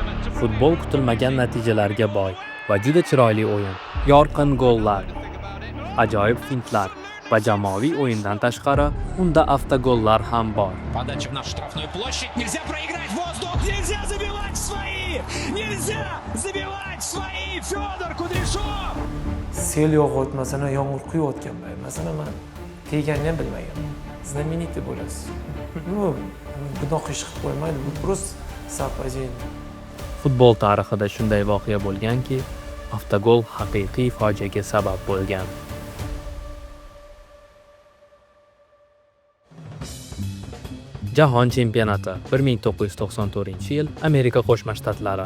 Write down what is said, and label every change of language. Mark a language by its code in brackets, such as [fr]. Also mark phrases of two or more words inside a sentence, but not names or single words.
[uz] Futbol kutilmagan natijalarga boy va juda chiroyli o'yin. Yorqin gollar, ajoyib fintlar va jamoaviy o'yindan tashqari unda avtogollar ham bor. [ru] Подача в нашу штрафную площадь. Нельзя проиграть воздух. Нельзя забивать в свои. Нельзя забивать в свои. Федор Кудряшов. [uz] Sel yog'ayotmasini yomg'ir quyayotgan payt masalan men teganini ham bilmagan. Знаменитый bo'lasiz. Bunaqa ish qilib qo'ymaydi. Bu [ru] просто совпадение. [uz] Futbol tarixida shunday voqea bo'lganki, avtogol haqiqiy fojiaga sabab bo'lgan. Jahon chempionati 1994-yil Amerika Qo'shma Shtatlari.